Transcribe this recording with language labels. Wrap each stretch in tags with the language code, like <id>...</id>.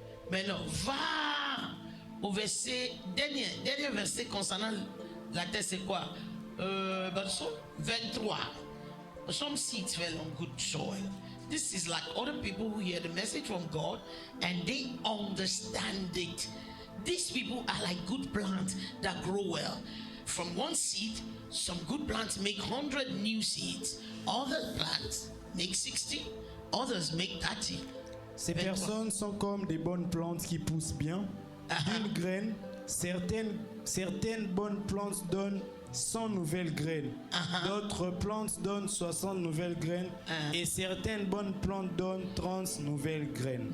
<fr>Mais non, va au verset, dernier verset concernant la terre, c'est quoi? Psaume 23.</fr> <en>Some seeds fell on good soil. This is like other people who hear the message from God and they understand it. These people are like good plants that grow well. From one seed, some good plants make 100 new seeds. Other plants make 60. Others make 30.</en> <fr>Ces 23. personnes sont comme des bonnes plantes qui poussent bien. D'une graine, certaines bonnes plantes donnent 100 nouvelles graines. D'autres plantes donnent 60 nouvelles graines. Et certaines bonnes plantes donnent 30 nouvelles graines.</fr>